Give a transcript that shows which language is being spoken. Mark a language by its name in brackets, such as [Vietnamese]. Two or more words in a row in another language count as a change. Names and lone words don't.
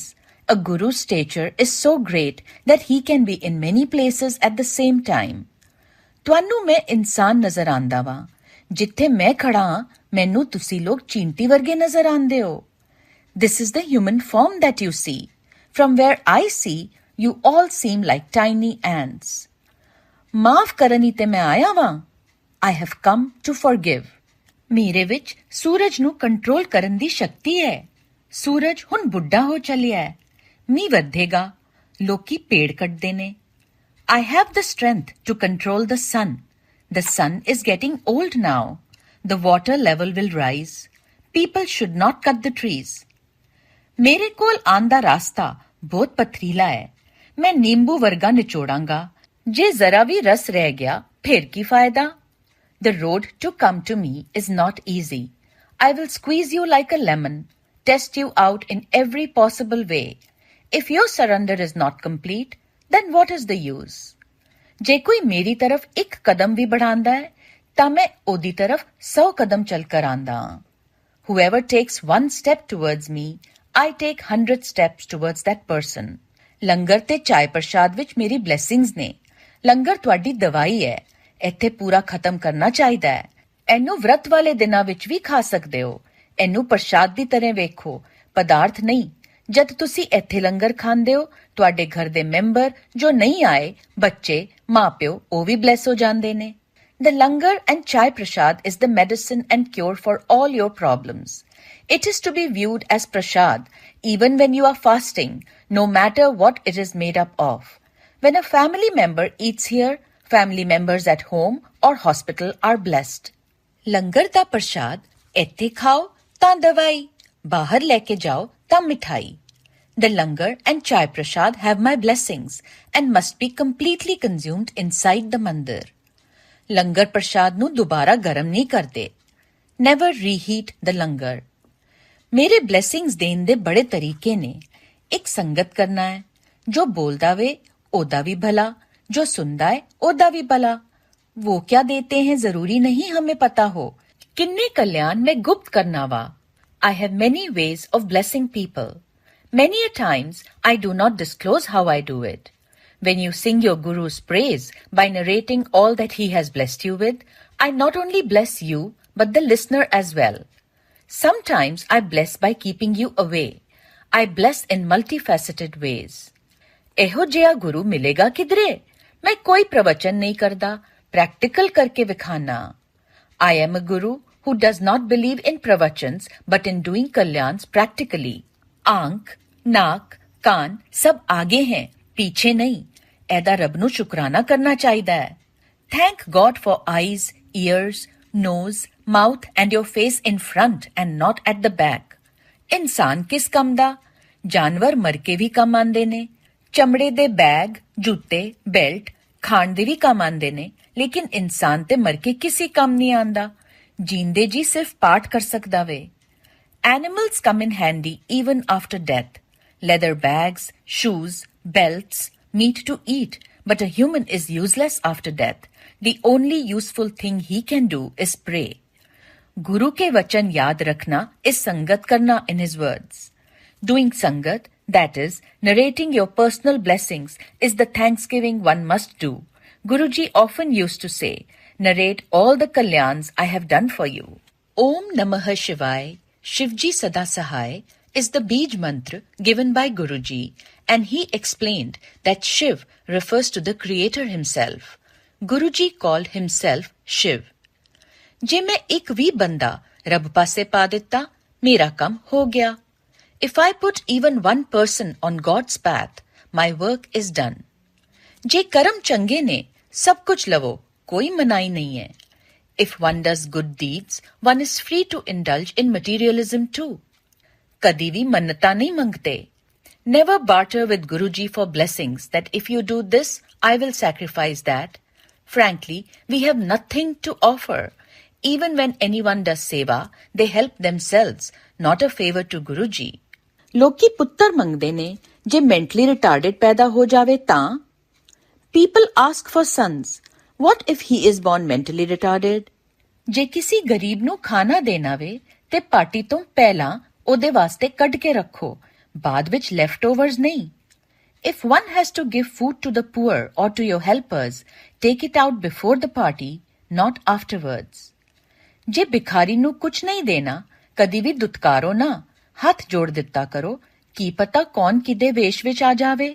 [English] A guru's stature is so great that he can be in many places at the same time. [Punjabi] ਤੁਹਾਨੂੰ ਮੈਂ ਇਨਸਾਨ ਨਜ਼ਰ ਆਂਦਾ ਵਾਂ, ਜਿੱਥੇ ਮੈਂ ਖੜਾ ਹਾਂ ਮੈਨੂੰ ਤੁਸੀਂ ਲੋਕ ਚੀਂਟੀ ਵਰਗੇ ਨਜ਼ਰ ਆਂਦੇ ਹੋ. [English] This is the human form that you see. From where I see, you all seem like tiny ants. [Punjabi] ਮਾਫ ਕਰਨ ਹੀ ਤੇ ਮੈਂ ਆਇਆ ਵਾਂ. [English] I have come to forgive. [Punjabi] ਮੇਰੇ ਵਿੱਚ ਸੂਰਜ ਨੂੰ ਕੰਟਰੋਲ ਕਰਨ ਦੀ ਸ਼ਕਤੀ ਹੈ. ਸੂਰਜ ਹੁਣ ਬੁੱਢਾ ਹੋ ਚੱਲਿਆ ਹੈ. ਮੀਂਹ ਵਧੇਗਾ. ਲੋਕੀ ਪੇੜ ਕੱਟਦੇ ਨੇ. [English] I have the strength to control the sun. The sun is getting old now. The water level will rise. People should not cut the trees. [Punjabi] ਮੇਰੇ ਕੋਲ ਆਉਣ ਦਾ ਰਾਸਤਾ ਬਹੁਤ ਪਥਰੀਲਾ ਹੈ. ਮੈਂ ਨਿੰਬੂ ਵਰਗਾ ਨਿਚੋੜਾਂਗਾ. ਜੇ ਜ਼ਰਾ ਵੀ ਰਸ ਰਹਿ ਗਿਆ ਫਿਰ ਕੀ ਫਾਇਦਾ? [English] The road to come to me is not easy. I will squeeze you like a lemon, test you out in every possible way. If your surrender is not complete, then what is the use? [Punjabi] ਜੇ ਕੋਈ ਮੇਰੀ ਤਰਫ ਇੱਕ ਕਦਮ ਵੀ बढ़ांदा ਹੈ ਤਾਂ ਮੈਂ ਉਹਦੀ ਤਰਫ 100 ਕਦਮ ਚੱਲ ਕਰ ਆਂਦਾ ਹਾਂ. [English] Whoever takes one step towards me, I take 100 steps towards that person. [Punjabi] ਲੰਗਰ ਤੇ ਚਾय ਪ੍ਰਸ਼ਾਦ ਵਿੱਚ ਮੇਰੀ blessings ਨੇ. ਲੰਗਰ ਤੁਹਾਡੀ ਦਵਾਈ ਹੈ. ਇੱਥੇ ਪੂਰਾ ਖਤਮ ਕਰਨਾ ਚਾਹੀਦਾ ਹੈ. ਇਹਨੂੰ ਵਰਤ ਵਾਲੇ ਦਿਨਾਂ ਵਿੱਚ ਵੀ ਖਾ ਸਕਦੇ ਹੋ. ਇਹਨੂੰ ਪ੍ਰਸ਼ਾਦ ਦੀ ਤਰ੍ਹਾਂ ਵੇਖੋ, ਪਦਾਰਥ ਨਹੀਂ. ਜਦ ਤੁਸੀਂ ਇੱਥੇ ਲੰਗਰ ਖਾਂਦੇ ਹੋ ਤੁਹਾਡੇ ਘਰ ਦੇ ਮੈਂਬਰ ਜੋ ਨਹੀਂ ਆਏ, ਬੱਚੇ, ਮਾਪਿਓ, ਉਹ ਵੀ ਬਲੈਸ ਹੋ ਜਾਂਦੇ ਨੇ. [English] The langar and chai prasad is the medicine and cure for all your problems. It is to be viewed as prasad even when you are fasting, no matter what it is made up of. When a family member eats here, family members at home or hospital are blessed. [Punjabi] ਲੰਗਰ ਦਾ ਪ੍ਰਸ਼ਾਦ ਇੱਥੇ ਖਾਓ ਤਾਂ ਦਵਾਈ, ਬਾਹਰ ਲੈ ਕੇ ਜਾਓ ਤਾਂ ਮਿਠਾਈ. [English] The langar and chai prasad have my blessings and must be completely consumed inside the mandir. [Punjabi] ਲੰਗਰ ਪ੍ਰਸ਼ਾਦ ਨੂੰ ਦੁਬਾਰਾ ਗਰਮ ਨਹੀਂ ਕਰਦੇ. [English] Never reheat the langar. [Punjabi] ਮੇਰੇ blessings ਦੇਣ ਦੇ ਬੜੇ ਤਰੀਕੇ ਨੇ. ਇੱਕ ਸੰਗਤ ਕਰਨਾ ਹੈ. ਜੋ ਬੋਲਦਾ ਵੇ ਉਹਦਾ ਵੀ ਭਲਾ, [Hindi] जो सुनता है ओदा भी भला. वो क्या देते हैं जरूरी नहीं हमें पता हो. [Punjabi] किन्ने कल्याण में गुप्त करना वा. [English] I have many ways of blessing people. Many a times I do not disclose how I do it. When you sing your Guru's praise by narrating all that he has blessed you with, I not only bless you but the listener as well. Sometimes I bless by keeping you away. I bless in multifaceted ways. [Punjabi] ਇਹੋ ਜਿਹਾ ਗੁਰੂ ਮਿਲੇਗਾ ਕਿਧਰੇ? ਮੈਂ ਕੋਈ ਪ੍ਰਵਚਨ ਨਹੀਂ ਕਰਦਾ, ਪ੍ਰੈਕਟੀਕਲ ਕਰਕੇ ਵਿਖਾਣਾ. [English] I am a guru who does not believe in pravachans but in doing kalyans practically. [Hindi] आंख, नाक, कान सब आगे हैं, पीछे नहीं. [Punjabi] ਇਹਦਾ ਰੱਬ ਨੂੰ ਸ਼ੁਕਰਾਨਾ ਕਰਨਾ ਚਾਹੀਦਾ ਹੈ. [English] Thank God for eyes, ears, nose, mouth and your face in front and not at the back. [Punjabi] ਇਨਸਾਨ ਕਿਸ ਕੰਮ ਦਾ? ਜਾਨਵਰ ਮਰ ਕੇ ਵੀ ਕੰਮ ਆਉਂਦੇ ਨੇ. ਚਮੜੇ ਦੇ ਬੈਗ, ਜੁੱਤੇ, ਬੈਲਟ ਖਾਣ ਦੇ ਵੀ ਕੰਮ ਆਉਂਦੇ ਨੇ, ਲੇਕਿਨ ਇਨਸਾਨ ਤੇ ਮਰ ਕੇ ਕਿਸੇ ਕੰਮ ਨਹੀਂ ਆਉਂਦਾ. ਜੀਂਦੇ ਜੀ ਸਿਰਫ ਪਾਠ ਕਰ ਸਕਦਾ ਵੇ. [English] Animals come in handy even after death. Leather bags, shoes, belts, meat to eat, but a human is useless after death. The only useful thing he can do is pray. [Hindi] गुरु के वचन याद रखना is संगत करना [English] in his words. Doing sangat, that is, narrating your personal blessings, is the thanksgiving one must do. Guruji often used to say, narrate all the kalyans I have done for you. Om Namah Shivaya, Shivji Sada Sahai, is the Bij mantra given by Guruji, and he explained that Shiv refers to the Creator himself. Guruji called himself Shiv. [Punjabi] ਜੇ ਮੈਂ ਇੱਕ ਵੀ ਬੰਦਾ ਰੱਬ ਪਾਸੇ ਪਾ ਦਿੱਤਾ, ਮੇਰਾ ਕੰਮ ਹੋ ਗਿਆ. [English] If I put even one person on God's path, my work is done. [Punjabi] ਜੇ ਕਰਮ ਚੰਗੇ ਨੇ, ਸਭ ਕੁਝ ਲਵੋ, ਕੋਈ ਮਨਾਹੀ ਨਹੀਂ ਹੈ. [English] If one does good deeds, one is free to indulge in materialism too. [Punjabi] ਕਦੀ ਵੀ ਮੰਨਤਾਂ ਨਹੀਂ ਮੰਗਤੇ. [English] Never barter with Guruji for blessings that if you do this, I will sacrifice that. Frankly, we have nothing to offer. Even when anyone does seva, they help themselves, not a favor to Guruji. [Punjabi] ਲੋਕੀ ਪੁੱਤਰ ਮੰਗਦੇ ਨੇ. ਜੇ [English] mentally retarded [Punjabi] ਪੈਦਾ ਹੋ ਜਾਵੇ ਤਾਂ? [English] People ask for sons. What if he is born mentally retarded? [Punjabi] ਜੇ ਕਿਸੇ ਗਰੀਬ ਨੂੰ ਖਾਣਾ ਦੇਣਾ ਵੇ ਤੇ ਪਾਰਟੀ ਤੋਂ ਪਹਿਲਾਂ ਉਹਦੇ ਵਾਸਤੇ ਕੱਢ ਕੇ ਰੱਖੋ, ਬਾਅਦ ਵਿੱਚ leftovers ਨਹੀਂ। [English] If one has to give food to the poor or to your helpers, take it out before the party, not afterwards. [Punjabi] ਜੇ ਭਿਖਾਰੀ ਨੂੰ ਕੁਝ ਨਹੀਂ ਦੇਣਾ, ਕਦੀ ਵੀ ਦੁਤਕਾਰੋ ਨਾ, ਹੱਥ ਜੋੜ ਦਿੱਤਾ ਕਰੋ, ਕੀ ਪਤਾ ਕੌਣ ਕਿਦੇ ਵੇਸ਼ ਵਿੱਚ ਆ ਜਾਵੇ।